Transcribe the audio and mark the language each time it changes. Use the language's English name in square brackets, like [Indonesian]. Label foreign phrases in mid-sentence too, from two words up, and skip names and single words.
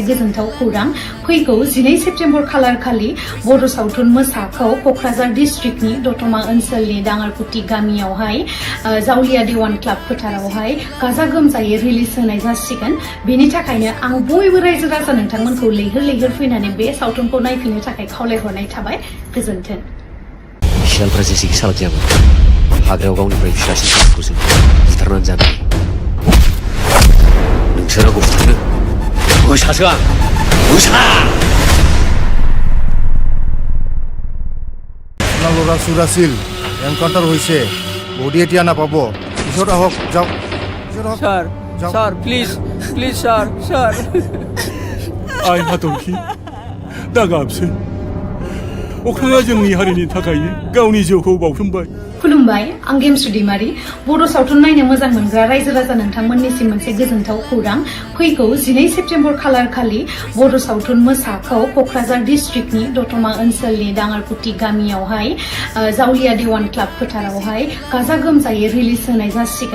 [Bodo] गोजोनथाव खौरां फैगौ 12 सेप्तेम्बर खालार खालि बर' सावथुन मोसाखौ क'क्राझार डिस्ट्रिक्टनि दतमा ओनसोलनि दाङारकुटि गामियावहाय जावलिया देवान क्लाब फोथारावहाय गाजा गोमजायै रिलिज होनाय जासिगोन बेनि थाखायनो आं बयबो रायजो राजा नोंथांमोनखौ लैहोर लैहोर फैनानै बे सावथुनखौ नायफैनो थाखाय खावलायहरनाय थाबाय गोजोन्थों सियालफ्रा जेसेखि सालाक जायामोन हाग्रायाव गावनिफ्राय फिसासिन सासेखौसो बुथारनानै जानाय नोंसोर आंखौ बुथारनो मोसासो आं मोसा [Assamese] ল'ৰা চোৰ আছিল এনকাউণ্টাৰ হৈছে বডি এতিয়া নাপাব পিছত আহক যাওক [English] sir sir please please sir sir [Bodo] आइ हाथरखि दा गाबसै अख्राङा जोंनि हारिनि थाखायनो गावनि जिउखौ बावसोमबाय। खुलुमबाय आं गेमस्रि दैमारि बर' सावथुन नायनो मोजां मोनग्रा रायजो राजा नोंथांमोननिसिम मोनसे गोजोनथाव खौरां फैगौ 12 सेप्तेम्बर खालार खालि बर' सावथुन मोसाखौ क'क्राझार डिस्ट्रिक्टनि दतमा ओनसोलनि दाङारकुटि गामियावहाय जावलिया देवान क्लाब फोथारावहाय गाजा गोमजायै रिलिज होनाय जासिगोन।